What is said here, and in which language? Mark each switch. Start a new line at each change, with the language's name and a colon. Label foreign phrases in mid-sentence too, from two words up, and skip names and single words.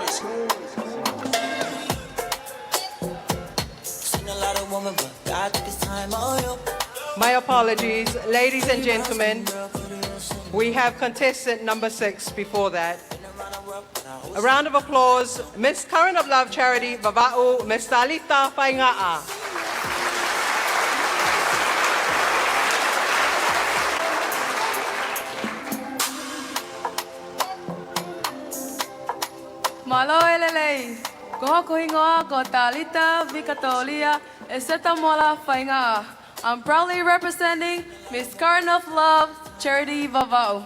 English: My apologies, ladies and gentlemen. We have contestant number 6 before that. A round of applause, Miss Current of Love Charity, Vava'u, Miss Talita Fainga'a.
Tongan: Malo elelei, ko hingoa ko Talita Vikatolia, Eseta Mola Fainga'a.
English: I'm proudly representing Miss Current of Love Charity Vava'u.